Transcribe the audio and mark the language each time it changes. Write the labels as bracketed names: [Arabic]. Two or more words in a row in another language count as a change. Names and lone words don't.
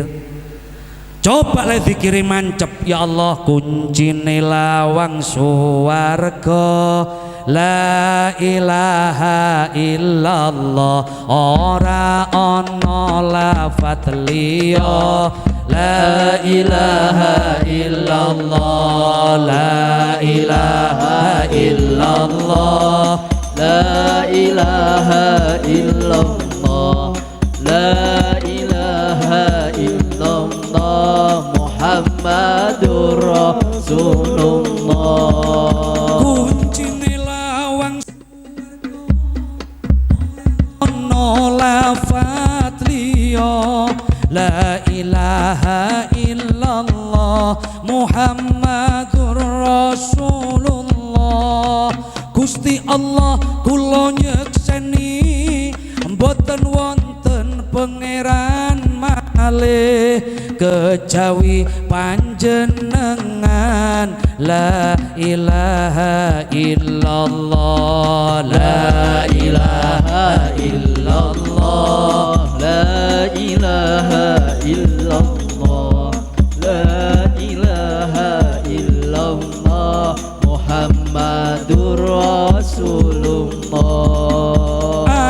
[Javanese] Coba le zikiri mancep, ya Allah kuncine lawang suwarga. [Arabic] لا إله إلا الله, [Javanese] ora ana lafat liya. [Arabic] لا إله إلا الله لا إله إلا الله لا إله إلا الله لا إله إلا الله محمد رسول الله. [Javanese] Lafat liya [Arabic] لا إله إلا الله محمد رسول الله. [Javanese] Gusti Allah kula nyekseni mboten wonten pangeran malih kejawi panjenengan. [Arabic] لا إله إلا الله لا إله إلا الله لا إله إلا الله لا إله إلا الله محمد رسول الله.